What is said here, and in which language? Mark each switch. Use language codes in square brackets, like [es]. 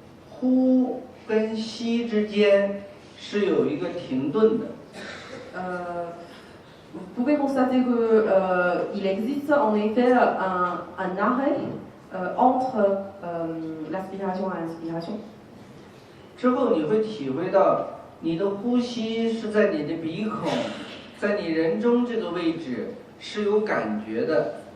[zh] 呼跟吸之间是有一个停顿的。 [fr] Vous pouvez constater qu'il existe en effet un arrêt entre l'aspiration et l'inspiration. [zh] 之后你会体会到，你的呼吸是在你的鼻孔，在你人中这个位置是有感觉的。